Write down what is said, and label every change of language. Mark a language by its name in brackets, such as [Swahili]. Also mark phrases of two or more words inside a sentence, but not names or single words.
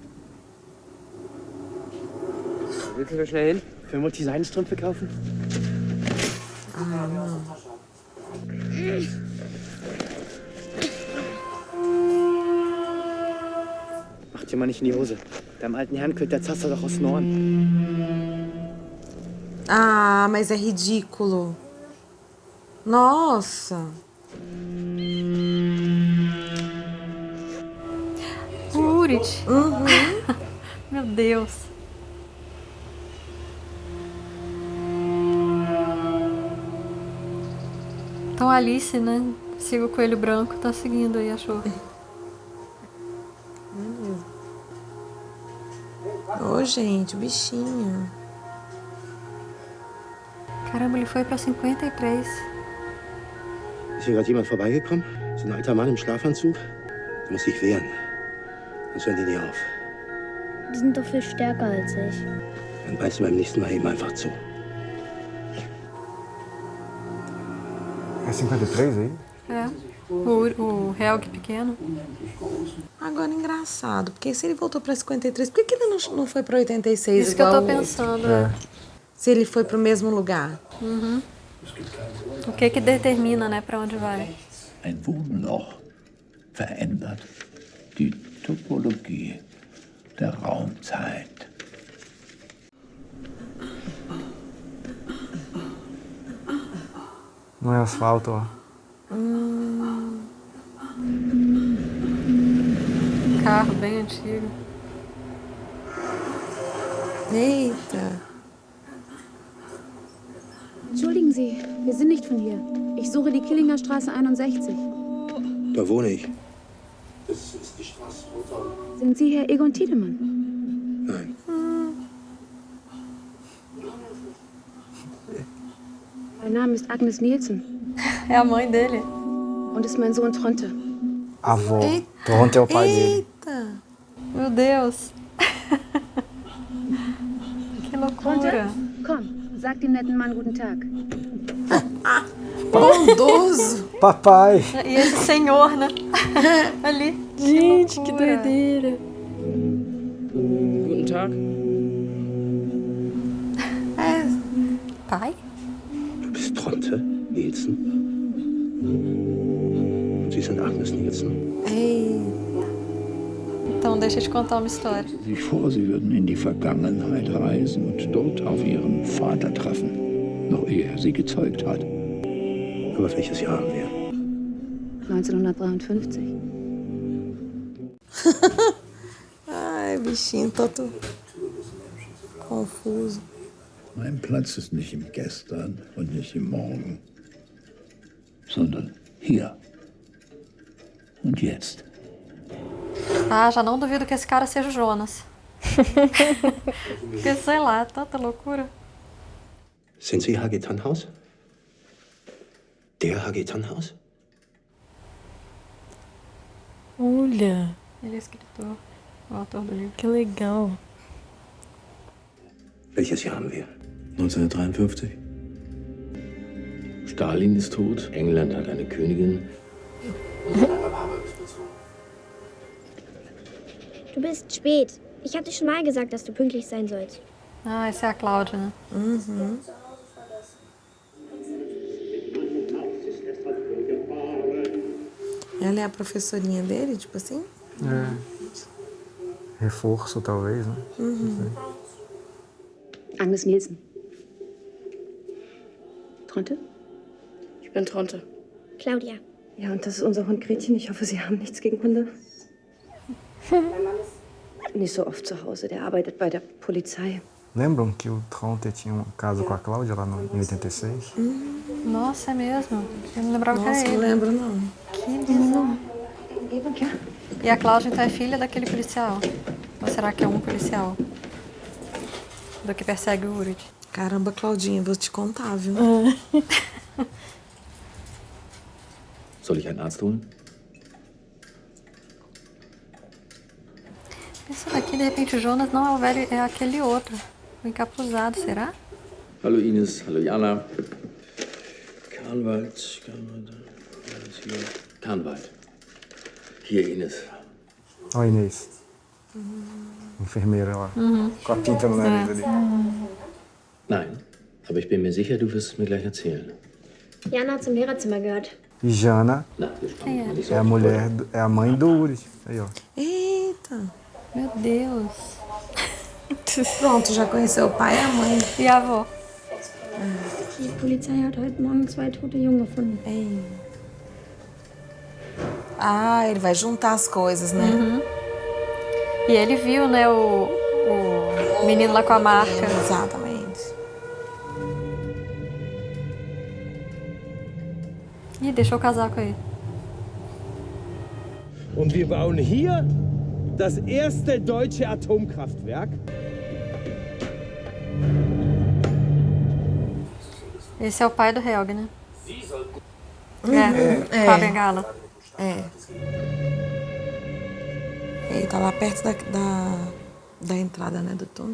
[German] Willst du so schnell hin? Für Mutti Seidenstrümpfe kaufen? Mach dir mal nicht in die Hose. Deinem alten Herrn quillt der Zaster doch aus den Ohren. [Portuguese] Ah, mas é ridículo. Nossa. Urit. Meu Deus. Então a Alice, né? Siga o coelho branco, tá seguindo aí, achou? Ô, gente, o bichinho. Caramba, ele foi pra 53. [German] Ist hier gerade jemand vorbeigekommen? So ein alter Mann im Schlafanzug? Du musst dich wehren. Sonst hören die nie auf. Die sind doch viel stärker als ich. Dann beißt du beim nächsten Mal eben einfach zu. [Portuguese] É 53 aí? O Helge pequeno. Agora, engraçado, porque se ele voltou pra 53, por que ele não foi pra 86 Isso que eu igual tô pensando, se ele foi pro mesmo lugar? O que determina, né, pra onde vai? [German] Ein Wurmloch verändert die Topologie der Raumzeit. [Portuguese] Não é asfalto, ó. Carro bem antigo. Eita. [German] Entschuldigen Sie, wir sind nicht von hier. Ich suche die Killinger Straße 61. Da wohne ich. Sind Sie Herr Egon Tiedemann? Nein. Mein Name ist Agnes Nielsen. [Portuguese] É a mãe dele. [German] Und ist mein Sohn Tronte. [Portuguese] Avó. Tronte é o pai dele. Eita. Meu Deus. Que loucura. [German] Komm, sag dem netten Mann guten Tag. [Portuguese] Bondoso. Papai. E esse senhor, né? Ali. Gente, que doideira. [German] Guten Tag. [Portuguese] Pai? [German] Du bist Tronte Nielsen. Und Sie sind Agnes Nielsen. [Portuguese] Então deixa eu te contar uma história. [German] Sich vor, sie würden in die Vergangenheit reisen und dort auf ihren Vater treffen, noch ehe er sie gezeugt hat. Aber welches Jahr haben wir? 1953. [Portuguese] Ai, bichinho, todo confuso. [German] Mein Platz ist nicht im Gestern und nicht im Morgen, sondern hier und jetzt. [Portuguese] Ah, já não duvido que esse cara seja o Jonas. Porque, sei lá, tanta loucura. [German] Sind Sie H.G. Tannhaus? Der H.G. Tannhaus? [Portuguese] Olha, Ele é escritor, o autor do livro. que legal. [German] Welches Jahr haben wir? 1953. Stalin ist tot, England hat eine Königin. Du bist spät. Ich hatte schon mal gesagt, dass du pünktlich sein sollst. [Portuguese] Ah, essa é a Cláudia, né? Uhum. Ela é a professorinha dele, tipo assim? É. Reforço, talvez, né? Uhum. [German] Agnes Nielsen. Tronte? Ich bin Tronte. Claudia. Ja, und das ist unser Hund Gretchen. Ich hoffe, Sie haben nichts gegen Hunde. Mein Mann ist nicht so oft zu Hause. Der arbeitet bei der Polizei. [Portuguese] Lembram que o Tronte tinha um caso com a Cláudia lá em 86? Nossa, é mesmo? Eu não lembrava Nossa, que era não ele. lembro, não. Que bizarro. E a Cláudia, então, é filha daquele policial? Ou será que é um policial? Do que persegue o Urid? Caramba, Claudinha, vou te contar, viu? [German] Soll ich einen Arzt holen? [Portuguese] Pensando aqui, de repente, o Jonas não é o velho, é aquele outro. O encapuzado, será? [German] Hallo Ines, hallo Jana. Kahnwald. Hier, Ines. [Portuguese] Ó, Inês. Enfermeira lá. Com a pinta no nariz ali. [German] Nein, aber ich bin mir sicher, du wirst es mir gleich erzählen. Jana hat zum Lehrerzimmer gehört. [Portuguese] E Jana é a mulher, é a mãe do Urid. Aí, ó. Eita. Meu Deus. Pronto, já conheceu o pai e a mãe. E a avó? [German] Die Polizei hat heute Morgen 2 tote Jungen gefunden. [Portuguese] Ei. Ah, ele vai juntar as coisas, né? Uhum. E ele viu, né, o menino lá com a marca. Exatamente. Ih, deixou o casaco aí. [German] Und wir bauen hier das erste deutsche Atomkraftwerk. [Portuguese] Esse é o pai do Helg, né? É. Com a bengala. É. Ele tá lá perto da entrada, né, do túnel.